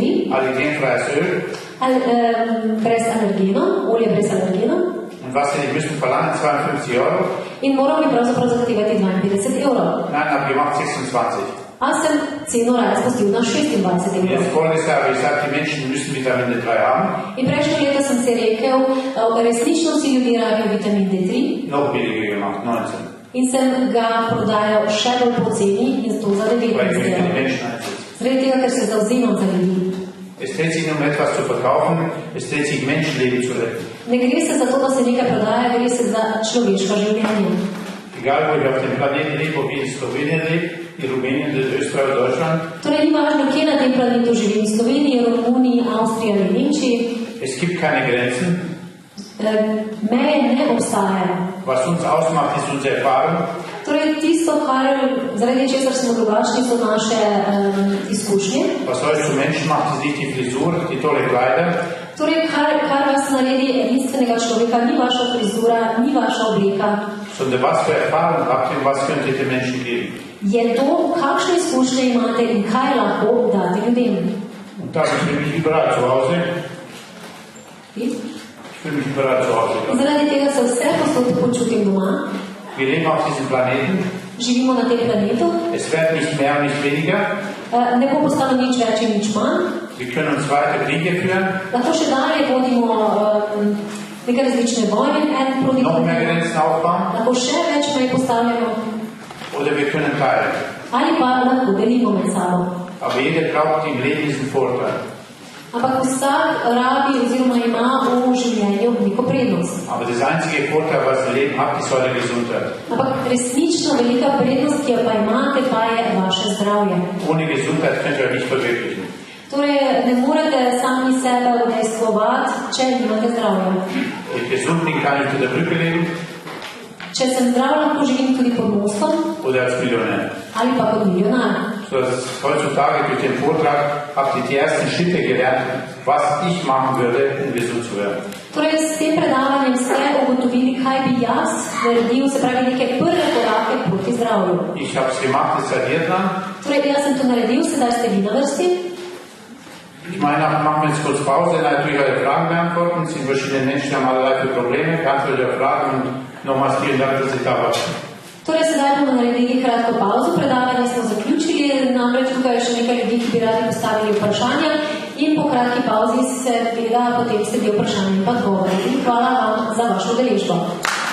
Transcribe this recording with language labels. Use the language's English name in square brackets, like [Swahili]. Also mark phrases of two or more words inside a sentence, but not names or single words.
[German] Allergenfreies Öl. [Slovenian] Brez alergenov, olje brez alergenov. [German] Und was denn, ich müssen verlangen, 52 Euro? [Slovenian] In moral bi pravzaprav zahtevati 52 evrov. [German] Nein, habe gemacht 26. [Slovenian] A sem ceno raje spustil na 26 evrov. [German] Jetzt folgendes Jahr habe ich gesagt, die Menschen müssen Vitamin D3 haben. [Slovenian] In prejšnjo leto sem si rekel, resnično si ljudje rabijo vitamin D3. [German] Noch billiger gemacht, 19. [Slovenian] In sem ga prodajal še bolj poceni in to za 19 [German] Weil ich möchte die [Slovenian] evrov. [German] Menschen einsetzen. [Slovenian] Zaradi tega, ker se zavzemam za ljudi. [German] Es dreht sich nicht um etwas zu verkaufen, es dreht sich Menschenleben zu retten. [Slovenian] Ne gre se za to, da se nekaj prodaja, gre se za človeško življenje. [German] Egal, wo ich auf dem Planeten lebe, ob ich in Slowenien lebe, in Rumänien, in Österreich, Deutschland. [Slovenian] Torej ni važno, kje na tem planetu živim, v Sloveniji, Romuniji, Avstriji ali Nemčiji. [German] Es gibt keine Grenzen. [Slovenian] Meje ne obstajajo. [German] Was uns ausmacht, ist unsere Erfahrung. [Slovenian] Torej tisto, zaradi česar smo drugačni, so naše izkušnje. [German] Was euch zu Menschen macht, ist nicht die Frisur, die tolle Kleider. [Slovenian] Torej, kar vas naredi edinstvenega človeka, ni vaša frizura, ni vaša obleka. [German] Sondern was für Erfahrung habt ihr und was könnt ihr den Menschen geben? [Slovenian] Je to, kakšne izkušnje imate in kaj lahko date ljudem. [German] Und da fühle ich mich überall zu Hause. Ich fühle mich überall zu Hause. [Slovenian] Zaradi tega se vse posod počutim doma. [German] Wir leben auf diesem Planeten. [Slovenian] Živimo na tem planetu. [German] Es wird nicht mehr und nicht weniger. [Slovenian] Ne bo postalo nič več in nič manj. [German] Wir können uns weiter Kriege führen. [Slovenian] Lahko še dalje vodimo neke različne vojne, proti [German] Noch mehr Grenzen aufbauen. [Slovenian] lahko še več mej postavljamo, [German] Oder wir können teilen. [Slovenian] ali pa lahko delimo med sabo. [German] Aber jeder braucht im Leben diesen Vorteil. [Slovenian] Ampak vsak rabi oziroma ima v življenju neko prednost. [German] Aber das einzige Vorteil, was das Leben hat, ist eure Gesundheit. [Slovenian] Ampak resnično velika prednost, ki jo pa imate, pa je vaše zdravje. [German] Ohne Gesundheit könnt ihr euch nicht verwirklichen. [Slovenian] Torej, ne morete sami sebe udejstvovati, če nimate zdravja. [German] Wenn ich gesund bin, kann ich unter der Brücke leben [Slovenian] Če sem zdrav, lahko živim tudi pod mostom [German] oder als Millionär. [Slovenian] ali pa kot milijonar. [German] So dass heutzutage durch den Vortrag habt ihr die ersten Schritte gelernt, was ich machen würde, um gesund zu werden. [Slovenian] Torej, s tem predavanjem ste ugotovili, kaj bi jaz naredil, se pravi neke prve korake proti zdravju. [German] Ich habe es gemacht, jetzt seid ihr dran. [Slovenian] Torej, jaz sem to naredil, sedaj ste vi na vrsti. [German] Ich meine, machen wir jetzt kurz Pause, natürlich alle Fragen beantworten. Es sind verschiedene Menschen, die haben allerlei für Probleme. Ganz viele Fragen und nochmals vielen Dank, dass Sie da waren. [Slovenian] Torej, sedaj bomo naredili kratko pauzo, predavanje smo zaključili, namreč tukaj je še nekaj ljudi, ki bi radi postavili vprašanja in po kratki pauzi se seveda potem sledi vprašanje in pa odgovore. In hvala vam za vašo udeležbo.